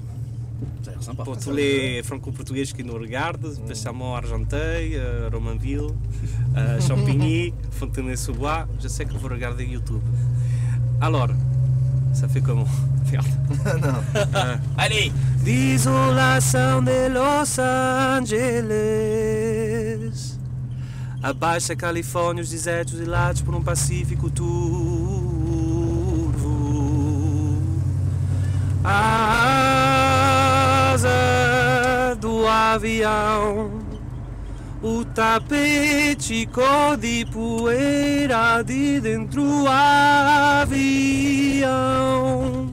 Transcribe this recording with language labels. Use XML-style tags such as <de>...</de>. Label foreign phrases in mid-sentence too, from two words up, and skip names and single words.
<fr>Ça a l'air sympa. Pour tous les franco-portugais qui nous regardent, spécialement Argenteuil, Romainville, Champigny, Fontenay-sous-Bois, je sais que vous regardez YouTube. Alors, ça fait comment? Regarde. Allez!</fr> <pt>Desolação de Los Angeles. Abaixo a Califórnia, os desertos ilados por Pacífico turvo. A asa do avião, o tapete cor de poeira de dentro do avião.</pt>